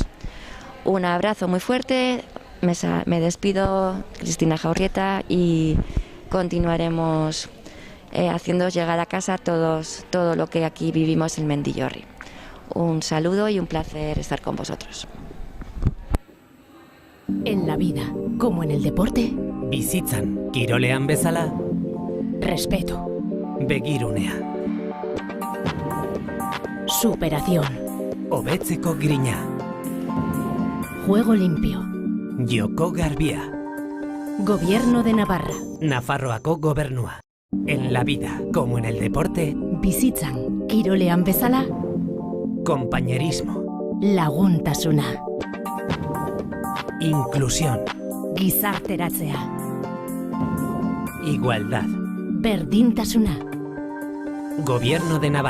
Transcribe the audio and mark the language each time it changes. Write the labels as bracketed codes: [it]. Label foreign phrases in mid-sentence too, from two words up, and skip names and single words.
[es] Un abrazo muy fuerte, me despido, Cristina Jaurrieta, y continuaremos haciéndoos llegar a casa todo lo que aquí vivimos en Mendillorri. Un saludo y un placer estar con vosotros. En la vida, como en el deporte, [eu] bizitzan kirolean bezala, [es] respeto, [eu] begirunea, [es] superación, [eu] hobetzeko grina, [es] juego limpio, [eu] joko garbia, [es] Gobierno de Navarra, [eu] Nafarroako gobernua. [es] En la vida, como en el deporte, [eu] bizitzan kirolean bezala, [es] compañerismo, [eu] laguntasuna, [es] inclusión, [eu] gizarteratzea, [es] igualdad. [eu] berdintasuna, [es] Gobierno de Navarra.